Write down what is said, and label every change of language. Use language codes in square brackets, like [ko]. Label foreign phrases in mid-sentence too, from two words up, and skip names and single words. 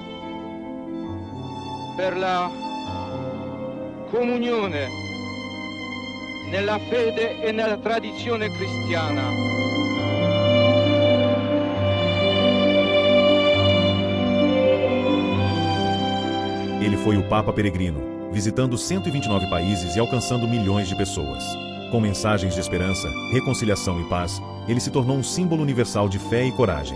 [it] per la comunione nella fede e nella tradizione cristiana. [pt] Ele foi o Papa Peregrino, visitando 129 países e alcançando milhões de pessoas. Com mensagens de esperança, reconciliação e paz, ele se tornou um símbolo universal de fé e coragem.